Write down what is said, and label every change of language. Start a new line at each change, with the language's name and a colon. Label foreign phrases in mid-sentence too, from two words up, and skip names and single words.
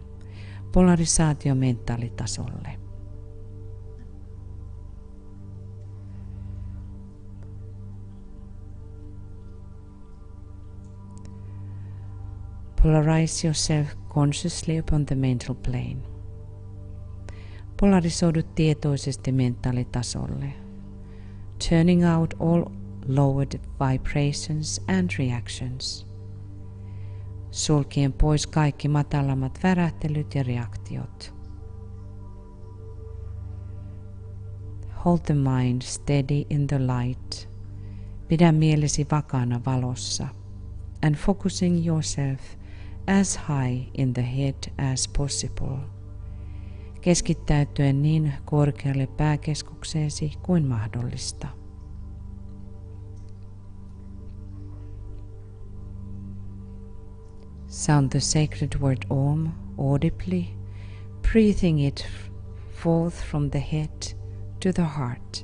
Finnish: Polarisaatio mentaalitasolle.
English: Polarize yourself consciously upon the mental plane.
Finnish: Polarisoidu tietoisesti mentaalitasolle.
English: Turning out all lowered vibrations and reactions.
Finnish: Sulkien pois kaikki matalammat värähtelyt ja reaktiot.
English: Hold the mind steady in the light
Finnish: Pidä mielesi vakaana valossa
English: and focusing yourself as high in the head as possible.
Finnish: Keskittäytyen niin korkealle pääkeskukseesi kuin mahdollista.
English: Sound the sacred word Om audibly, breathing it forth from the head to the heart.